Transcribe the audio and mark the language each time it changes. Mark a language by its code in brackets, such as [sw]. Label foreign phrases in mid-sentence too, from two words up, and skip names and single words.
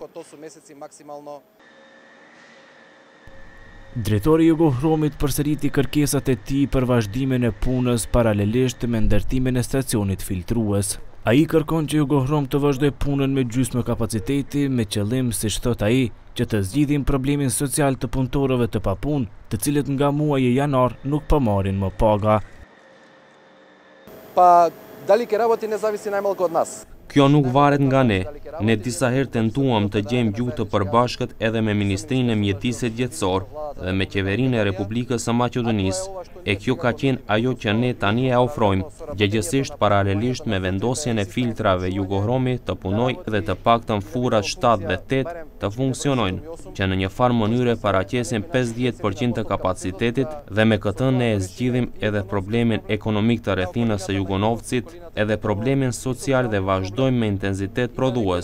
[sq] Drejtori i Jugohromit përsëriti kërkesat e tij për vazhdimin e punës paralelisht me ndërtimin e stacionit filtrues. Ai kërkon që Jugohrom të vazhdojë punën me gjysmë kapaciteti, me qëllim, siç thot ai, që të zgjidhin problemin social të punëtorëve të papunë, të cilët nga muaji janar nuk po marrin më paga. [mk] Па дали ќе работи не зависи најмалку од нас. [sq] Kjo nuk varet nga ne. Ne disa herë tentuam të gjejmë gjuhë të përbashkët edhe me Ministrinë e Mjedisit Gjetësor dhe me Qeverinë e Republikës së Maqedonisë, e kjo ka qenë ajo që ne tani e ofrojmë. Gjegjesisht paralelisht me vendosjen e filtrave, Jugohromi të punojë dhe të paktën furat 7 dhe 8 të funksionojnë, që në një farë mënyre paraqesin 50% të kapacitetit dhe me këtë ne e zgjidhim edhe problemin ekonomik të rrethinës së Jugonovcit, edhe problemin social dhe vazhdojmë me intensitet prodhues.